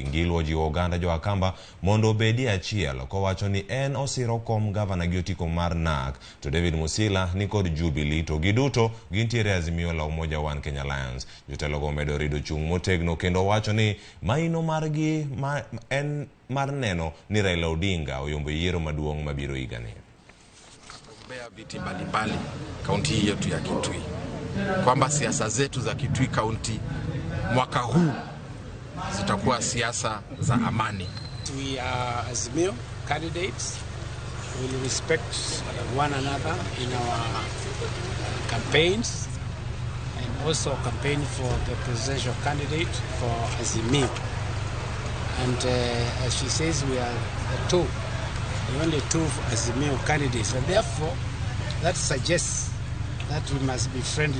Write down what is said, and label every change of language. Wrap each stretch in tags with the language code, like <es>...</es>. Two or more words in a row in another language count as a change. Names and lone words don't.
<luo>Ngilu ojiwo oganda jo Akamba mondo obedi achiel, kowacho ni en osiro kom gavana gi otiko mar NAK, to David Musila ni kod Jubilee, to giduto gintiere Azimio la Umoja One Kenya Alliance. Jotelo go medo rido chung' motegno kendo wacho ni maino margi en mar neno ni Raila Odinga oyombo yiero maduong' mabiro higani.</luo> <sw>Kugombea viti mbalimbali kaunti hii yetu ya Kitui, kwamba siasa zetu za Kitui kaunti mwaka huu zitakuwa siasa za amani.</sw> <en>We are Azimio candidates. We will respect one another in our campaigns and also campaign for the presidential candidate for Azimio. And as she says, we are the only two Azimio candidates, and therefore that suggests that we must be friendly.</en>